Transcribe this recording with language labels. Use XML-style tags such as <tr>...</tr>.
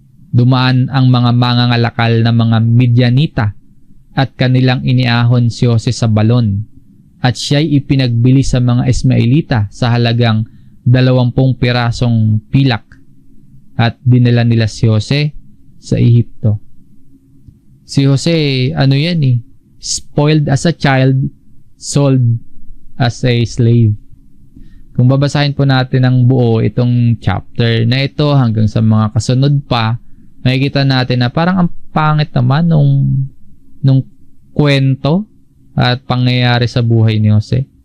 <tl>Dumaan ang mga mangangalakal na mga Midianita at kanilang iniahon si Jose sa balon at siya'y ipinagbili sa mga Ismaelita sa halagang 20 pirasong pilak at dinala nila si Jose sa Ehipto.</tl> <en>Si Jose, spoiled as a child, sold as a slave.</en> <tl>Kung babasahin po natin ng buo itong chapter na ito hanggang sa mga kasunod pa, makikita natin na parang ang pangit naman nung kwento at pangyayari sa buhay ni Jose.</tl>